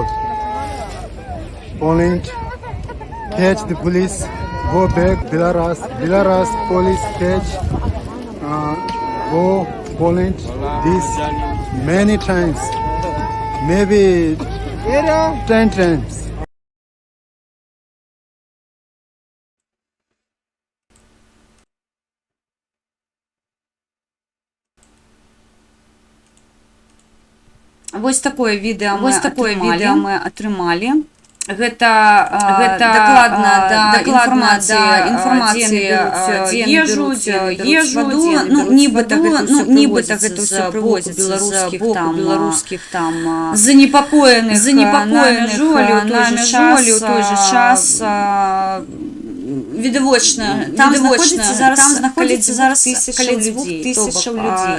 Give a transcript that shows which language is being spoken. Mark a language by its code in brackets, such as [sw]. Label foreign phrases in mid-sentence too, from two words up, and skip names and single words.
[en] Poland catch the police, go back Belarus, police catch, go Poland. This many times, maybe 10 times. [be] Вось такое відэа мы атрымалі. Гэта дакладна да інфармацыі, дзе ежу, ваду, нібыта гэта ўсё прывозіцца з боку беларускіх там занепакоеных на мяжу, але ў той жа час відавочна, там знаходзіцца зараз каля 2000 людзей.